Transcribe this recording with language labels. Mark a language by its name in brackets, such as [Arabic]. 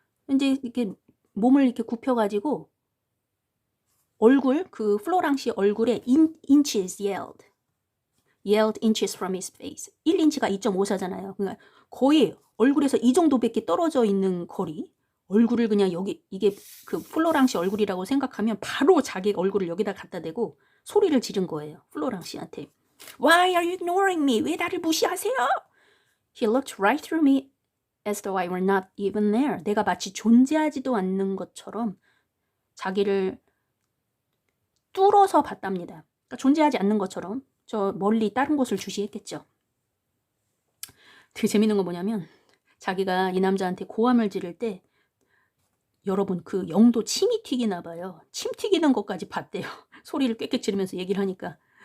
[Korean] 이제 이렇게 몸을 이렇게 굽혀가지고 얼굴, 그 플로랑 씨 얼굴에 [English] inches yelled inches from his face. [Korean] 1인치가 2.54잖아요. 그러니까 거의 얼굴에서 이 정도밖에 떨어져 있는 거리. 얼굴을 그냥 여기, 이게 그 플로랑 씨 얼굴이라고 생각하면 바로 자기 얼굴을 여기다 갖다 대고 소리를 지른 거예요. 플로랑 씨한테. [English] Why are you ignoring me? [Korean] 왜 나를 무시하세요? [English] He looked right through me as though I were not even there. [Korean] 내가 마치 존재하지도 않는 것처럼 자기를 뚫어서 봤답니다. 그러니까 존재하지 않는 것처럼 저 멀리 다른 곳을 주시했겠죠. 되게 재밌는 건 뭐냐면 자기가 이 남자한테 고함을 지를 때 여러분 그 영도 침이 튀기나 봐요. 침 튀기는 것까지 봤대요. 소리를 꽥꽥 지르면서 얘기를 하니까